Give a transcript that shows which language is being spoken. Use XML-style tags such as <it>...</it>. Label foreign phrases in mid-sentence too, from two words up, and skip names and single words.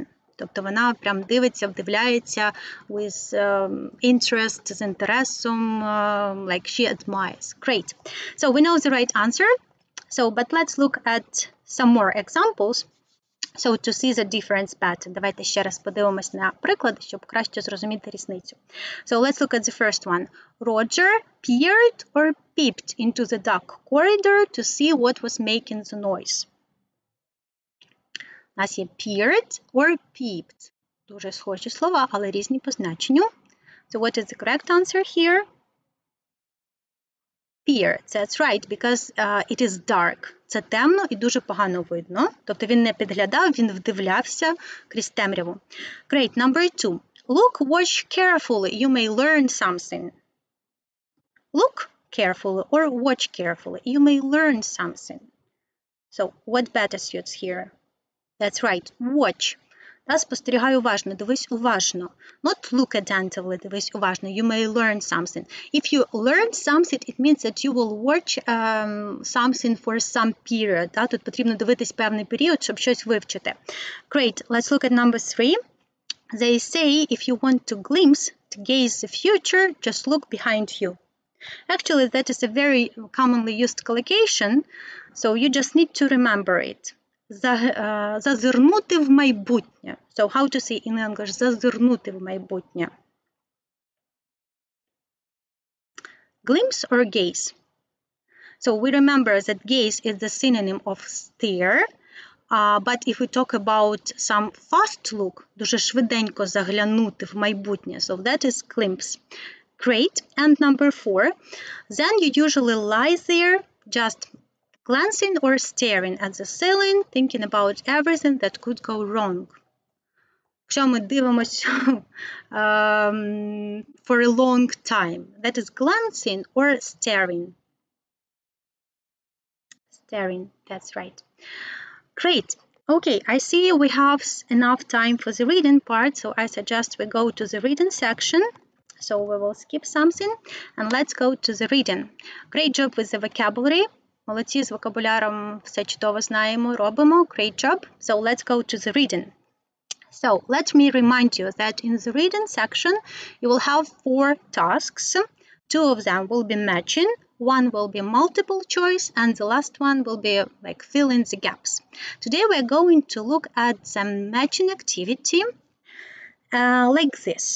<uk>Тобто вона прям дивиться, вдивляється</uk> <en>with interest,</en> <uk>з інтересом,</uk> <en>like she admires. Great. So, we know the right answer. So, but let's look at some more examples. So, to see the difference better.</en> <uk>Давайте ще раз подивимось на приклади, щоб краще зрозуміти різницю.</uk> <en>So, let's look at the first one. Roger peered or peeped into the dark corridor to see what was making the noise.</en> <uk>У нас є</uk> <en>peered or peeped.</en> <uk>Дуже схожі слова, але різні по значенню.</uk> <en>So, what is the correct answer here? Peer. That's right, because it is dark.</en> <uk>Це темно і дуже погано видно. Тобто він не підглядав, він вдивлявся крізь темряву.</uk> <en>Great. Number 2. Look, watch carefully. You may learn something. Look carefully or watch carefully. You may learn something. So, what better suits here? That's right. Watch.</en> <uk>Та спостерігай уважно, дивись уважно.</uk> <en>Not look attentively,</en> <uk>дивись уважно.</uk> <en>You may learn something. If you learn something, it means that you will watch something for some period.</en> <uk>Та? Тут потрібно дивитись певний період, щоб щось вивчити.</uk> <en>Great. Let's look at number 3. They say if you want to glimpse, to gaze the future, just look behind you. Actually, that is a very commonly used collocation, so you just need to remember it.</en> <uk>Зазирнути в майбутнє.</uk> <en>So how to say in English</en> <uk>зазирнути в майбутнє?</uk> <en>Glimpse or gaze? So we remember that gaze is the synonym of stare, but if we talk about some fast look,</en> <uk>дуже швиденько заглянути в майбутнє,</uk> <en>so that is glimpse. Great. And number 4, then you usually lie there just glancing or staring at the ceiling, thinking about everything that could go wrong.</en> <uk>Якщо ми дивимося</uk> <en>for a long time, that is glancing or staring. Staring, that's right. Great. Okay, I see we have enough time for the reading part, so I suggest we go to the reading section. So we will skip something and let's go to the reading. Great job with the vocabulary.</en> <uk>Молодці, з вокабуляром все чудово знаємо, робимо.</uk> <en>Great job. So let's go to the reading. So let me remind you that in the reading section, you will have 4 tasks. 2 of them will be matching, 1 will be multiple choice, and the last one will be like fill in the gaps. Today we're going to look at some matching activity like this.</en>